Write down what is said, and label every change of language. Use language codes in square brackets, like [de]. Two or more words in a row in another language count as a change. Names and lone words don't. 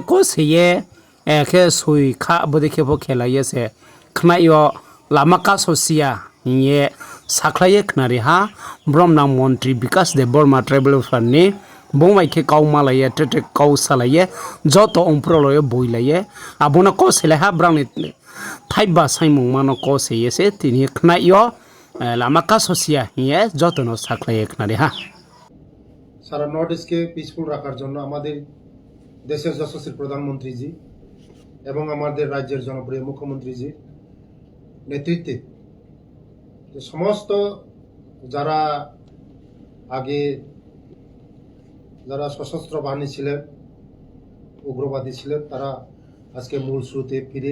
[trp] ko seye ekhe sui kha bodikhe bo khelaye se khnayo lamaka sosia hinge saklaye khnari ha bromna montri Vikas Deborma travel farni bongmai ke kau malaye tete kau salaye joto omproloye boilaye abono ko sele ha brang ni thaiba saimung mano ko seye se tini khnayo lamaka sosia hinge joto no saklaye khnari ha [bn] সারা নর্থ ইস্টকে পিসফুল রাখার জন্য আমাদের দেশের যশস্বী প্রধানমন্ত্রীজি এবং আমাদের রাজ্যের জনপ্রিয় মুখ্যমন্ত্রীজির নেতৃত্বে সমস্ত যারা আগে যারা সশস্ত্র বাহিনী ছিলেন উগ্রবাদী ছিলেন তারা আজকে মূল স্রোতে ফিরে